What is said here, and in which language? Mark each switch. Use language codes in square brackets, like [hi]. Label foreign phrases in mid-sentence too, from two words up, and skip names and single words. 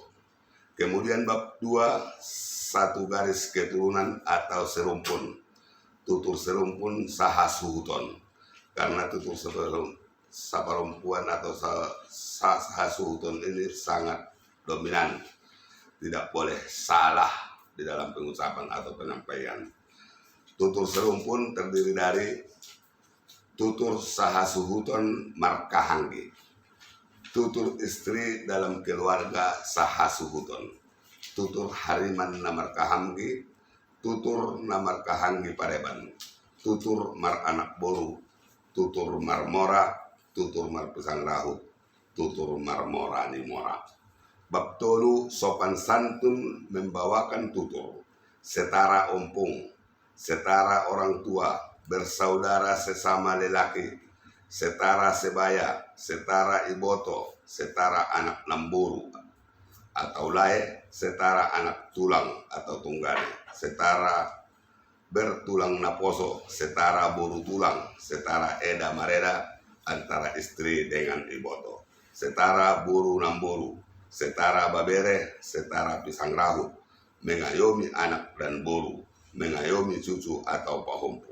[id] Kemudian bab 2, 1 garis keturunan atau serumpun, tutur serumpun [btm] saha suhuton, [id] karena tutur saparumpuan atau [btm] saha suhuton [id] ini sangat dominan, tidak boleh salah di dalam pengucapan atau penyampaian. Tutur serumpun terdiri dari tutur [btm] saha suhuton markahanggi, [id] tutur istri dalam keluarga [btm] saha suhuton, [id] tutur [btm] hariman namarkahanggi, [id] tutur [btm] namarkahanggi pareban, [id] tutur [btm] mar anak boru, [id] tutur marmora, tutur [btm] mar pisang rahut, [id] tutur [btm] marmora nimora. [id] Bab 3, sopan santun membawakan tutur, setara ompong, setara orang tua, bersaudara sesama lelaki, setara sebaya, setara iboto, setara [btm] anak lamburu [id] atau lae, setara anak tulang atau tunggal, setara bertulang naposo, setara buru tulang, setara [btm] eda mareda [id] antara istri dengan iboto, setara [btm] buru namburu, [id] setara babere, setara [btm] pisang rahut, [id] mengayomi anak dan buru, mengayomi cucu atau pahompu.